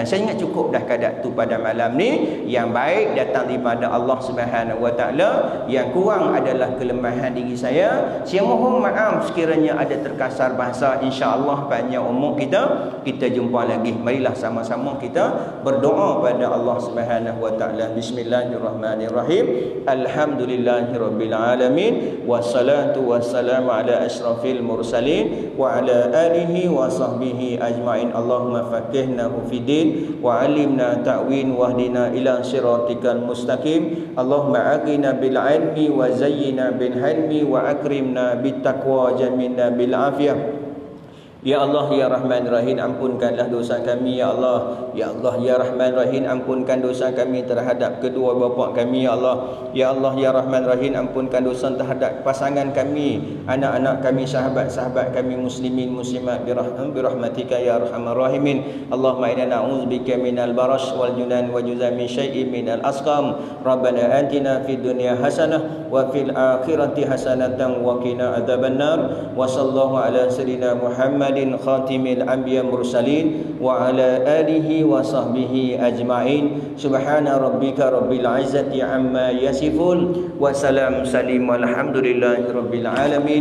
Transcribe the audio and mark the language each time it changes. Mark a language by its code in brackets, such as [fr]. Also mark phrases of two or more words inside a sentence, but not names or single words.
[ms] Saya ingat cukup dah kadar tu pada malam ni. Yang baik datang daripada Allah [ar] سبحانه وتعالى, [ms] yang kurang adalah kelemahan diri saya. Saya mohon maaf sekiranya ada terkasar bahasa. Insya-Allah panjang umur kita jumpa lagi. Marilah sama-sama kita berdoa pada Allah [ar] سبحانه وتعالى. بسم الله الرحمن الرحيم. الحمد لله رب العالمين، والصلاة والسلام على أشرف المرسلين وعلى آله وصحبه أجمعين. اللهم فقهه في الدين وعلمنا التأويل واهدنا إلى صراطك المستقيم. اللهم أغننا بالعلم وزينا بالحلم وأكرمنا بالتقوى جملنا بالعافية. يا الله، يا رحمن رحيم, [ms] ampunkanlah dosa kami, [ar] يا الله. يا الله، يا رحمن رحيم, [ms] ampunkan dosa kami terhadap kedua bapa kami, [ar] يا الله. يا الله، يا رحمن رحيم, [ms] ampunkan dosa terhadap pasangan kami, anak-anak kami, sahabat-sahabat kami, muslimin, muslimat, [ar] برحمتك يا أرحم الراحمين. اللهم إنا نعوذ بك من البرص والجنون والجذام شيء من الأسقام. ربنا آتنا في الدنيا حسنة وفي الآخرة حسنة وقنا عذاب النار. وصلى الله على سيدنا محمد خاتم الأنبياء المرسلين وعلى آله وصحبه أجمعين. سبحان ربك رب العزة عما يصفون وسلام سالم والحمد لله رب العالمين.